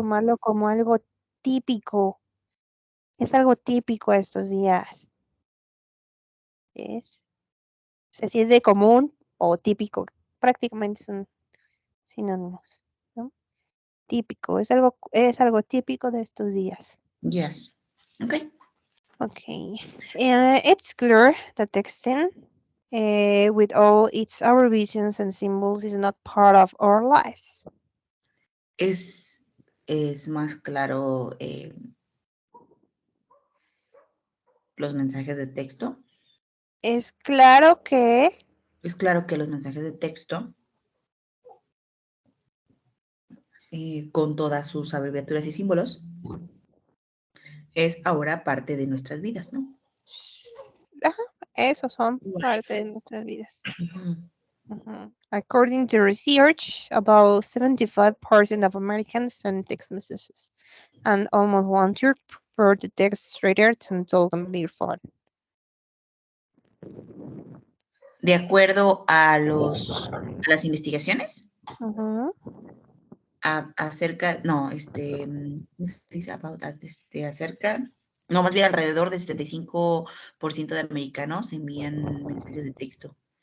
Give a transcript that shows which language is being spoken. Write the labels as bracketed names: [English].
[Spanish] tomarlo como algo típico. Es algo típico estos días. Es, o sea, si es de común o típico, prácticamente son sinónimos, ¿no? Típico, es algo típico de estos días. [English] Yes. Okay. Okay. It's clear that texting, with all its abbreviations and symbols, is not part of our lives. [Spanish] Es, es más claro los mensajes de texto. Es claro que Es claro que los mensajes de texto, con todas sus abreviaturas y símbolos, es ahora parte de nuestras vidas, ¿no? ajá, esos son parte [English] Life. [Spanish] de nuestras vidas. Ujú. Mhm. [English] According to research, about 75% of Americans send text messages, and almost one third prefer to text rather than talk on their phone. [Spanish] De acuerdo a a las investigaciones Ujú, acerca, no, ¿cómo se dice [English] about that? [Spanish] Acerca, no, más bien alrededor del 75% de americanos envían mensajes de texto.